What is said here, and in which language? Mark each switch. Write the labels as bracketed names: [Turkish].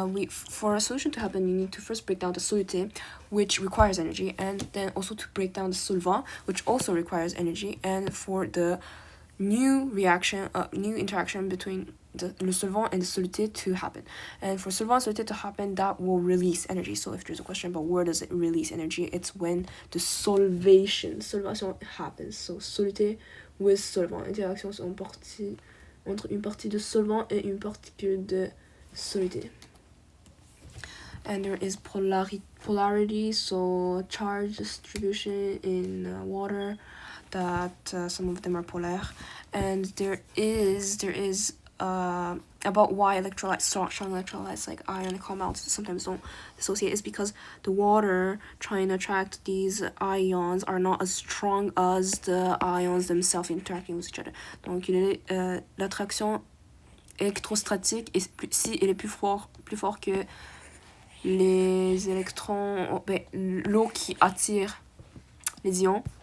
[English] For a solution to happen, you need to first break down the soluté, which requires energy, and then also to break down the solvant, which also requires energy, and for the new interaction between le solvant and the soluté to happen. And for solvant and soluté to happen, that will release energy. So if there's a question about where does it release energy, it's when the solvation happens. So soluté with solvant, [French] interaction entre une partie de solvant et une particule de soluté. [English] And there is polarity, so charge distribution in water, that some of them are polar. And there is about why electrolytes, strong electrolytes like iron and compounds sometimes don't dissociate, is because the water trying to attract these ions are not as strong as the ions themselves interacting with each other. [French] Donc l'attraction électrostatique est plus fort que les électrons, l'eau qui attire les ions.